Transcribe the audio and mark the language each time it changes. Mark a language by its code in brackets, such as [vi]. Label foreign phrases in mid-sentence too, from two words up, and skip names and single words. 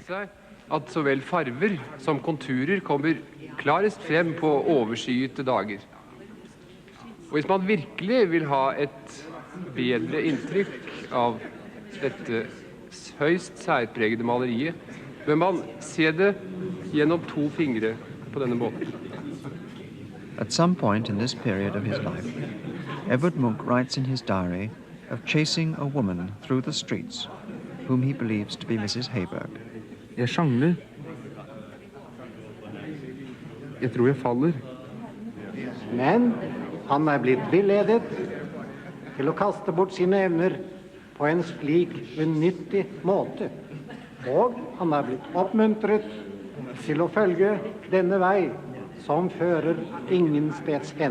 [no] seg at så vel farver som konturer kommer klarest frem på overskyete dager. Og hvis man virkelig vil ha et bedre inntrykk av dette høyst særpregede maleriet, bør man se det gjennom to fingre på denne måten. [en] At some point in this period of his life, Edvard Munch writes in his diary of chasing a woman through the streets whom he believes to be Mrs. Heiberg. [no] Jeg sjangler. Jeg tror jeg faller. Men han er blitt villedet til å kaste bort sine evner på en slik unyttig måte. Og han er blitt oppmuntret til å følge denne vei som fører ingen steds hen.